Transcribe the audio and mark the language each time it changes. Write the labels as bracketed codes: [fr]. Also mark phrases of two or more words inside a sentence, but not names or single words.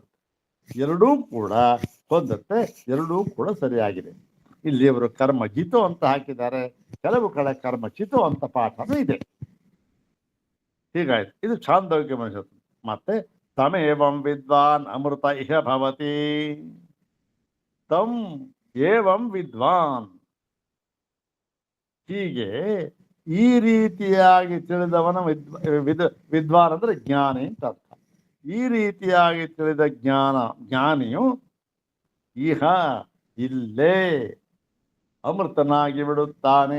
[kn] ಎರಡೂ ಕೂಡ ಹೊಂದುತ್ತೆ, ಎರಡೂ ಕೂಡ ಸರಿಯಾಗಿದೆ. ಇಲ್ಲಿ ಅವರು ಕರ್ಮಜಿತೋ ಅಂತ ಹಾಕಿದ್ದಾರೆ, ಕೆಲವು ಕಡೆ ಕರ್ಮಚಿತೋ ಅಂತ ಪಾಠನೂ ಇದೆ. ಹೀಗಾಯ್ತು. ಇದು ಛಾಂದೋಗ್ಯ ಮನುಷ್ಯತ್ವ. [sa] ಮತ್ತೆ ತಮೇವಂ ವಿದ್ವಾನ್ ಅಮೃತ ಇಹ ಭವತಿ. ತಂ ಏವಂ ವಿದ್ವಾನ್, [kn] ಹೀಗೆ ಈ ರೀತಿಯಾಗಿ ತಿಳಿದವನ ವಿದ್ವಾನ್ ಅಂದ್ರೆ ಜ್ಞಾನಿ ಅಂತ ಅರ್ಥ. ಈ ರೀತಿಯಾಗಿ ತಿಳಿದ ಜ್ಞಾನಿಯು ಇಹ ಇಲ್ಲೇ ಅಮೃತನಾಗಿ ಬಿಡುತ್ತಾನೆ.